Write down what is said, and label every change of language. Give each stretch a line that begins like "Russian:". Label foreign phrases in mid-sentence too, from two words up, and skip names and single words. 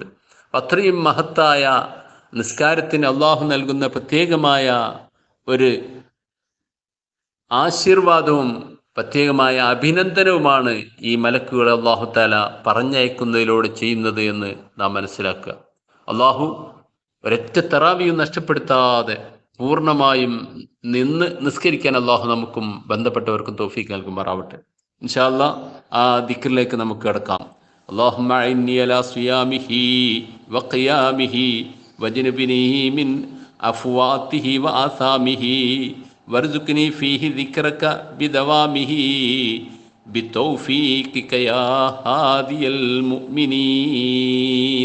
Malayalam: അത്രയും മഹത്തായ നിസ്കാരത്തിന് അള്ളാഹു നൽകുന്ന പ്രത്യേകമായ ഒരു ആശീർവാദവും പ്രത്യേകമായ അഭിനന്ദനവുമാണ് ഈ മലക്കുകളെ അള്ളാഹു താല പറഞ്ഞയക്കുന്നതിലൂടെ ചെയ്യുന്നത് എന്ന് നാം മനസ്സിലാക്കുക. അള്ളാഹു ഒരൊറ്റ തറാവിയും നഷ്ടപ്പെടുത്താതെ പൂർണ്ണമായും നിന്ന് നിസ്കരിക്കാൻ അള്ളാഹു നമുക്കും ബന്ധപ്പെട്ടവർക്കും തൗഫീഖ് നൽകുമാറാവട്ടെ.
Arabic: إن شاء الله
Malayalam: ആ ദിക്റിലേക്ക് നമുക്ക് കിടക്കാം.
Arabic: اللهم أعني على صيامه وقيامه وجنبني من أفواته وآثامه وارزقني فيه ذكرك بدوامه بتوفيقك يا هادي المؤمنين.